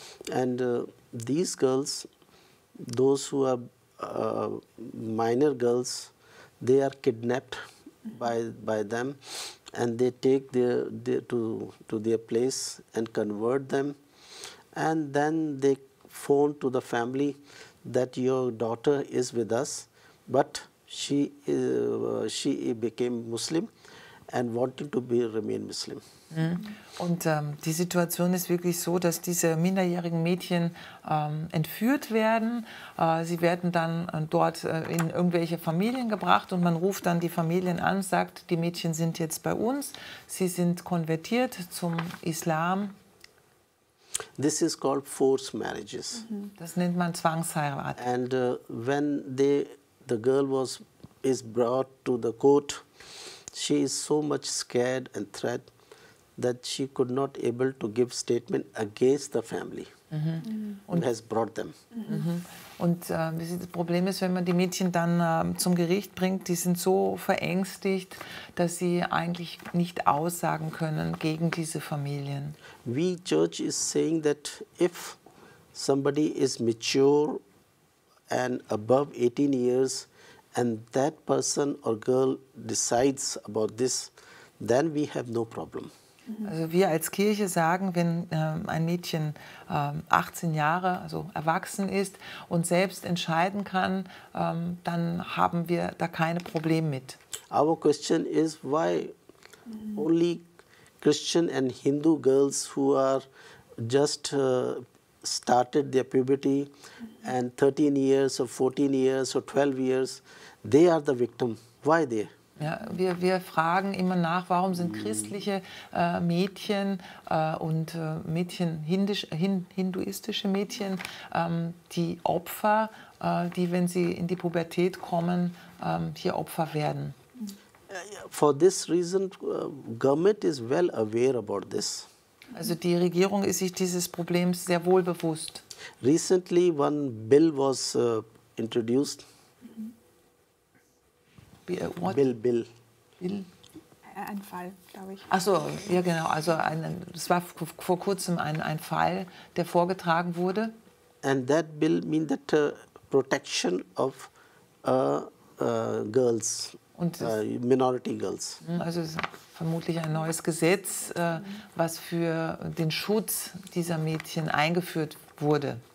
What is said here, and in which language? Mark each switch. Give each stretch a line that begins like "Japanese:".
English: And these girls, those who are minor girls, they are kidnapped by them, and they take to their place and convert them, and then they phone to the family that your daughter is with us, but she became Muslim and wanted to remain Muslim.
German: Und die Situation ist wirklich so, dass diese minderjährigen Mädchen entführt werden. Sie werden dann dort in irgendwelche Familien gebracht und man ruft dann die Familien an, sagt, die Mädchen sind jetzt bei uns, sie sind konvertiert zum Islam.
English: This is called forced marriages.
German: Das nennt man Zwangsheirat.
English: And when the girl is brought to the court, she is so much scared and threat that she could not able to give statement against the family who has brought them.
German: Und das Problem ist, wenn man die Mädchen dann zum Gericht bringt, die sind so verängstigt, dass sie eigentlich nicht aussagen können gegen diese Familien.
English: We church is saying that if somebody is mature and above 18 years and that person or girl decides about this, then we have no problem.
German: Also wir als Kirche sagen, wenn ein Mädchen 18 Jahre, also erwachsen ist und selbst entscheiden kann, dann haben wir da keine Probleme mit.
English: Our question is why only Christian and Hindu girls who are just started their puberty and 13 years or 14 years or 12 years, they are the victim. Why they?
German: Ja, wir fragen immer nach, warum sind christliche Mädchen und Mädchen, hinduistische Mädchen, die Opfer, die, wenn sie in die Pubertät kommen, hier Opfer werden.
English: For this reason, government is well aware about this.
German: Also die Regierung ist sich dieses Problems sehr wohl bewusst.
English: Recently, one bill was introduced. What? Bill.
German: Ein Fall, glaube ich. Ach so, ja genau. Also es war vor kurzem ein Fall, der vorgetragen wurde.
English: And that bill means that protection of girls, minority girls.
German: Also es ist vermutlich ein neues Gesetz, was für den Schutz dieser Mädchen eingeführt wurde.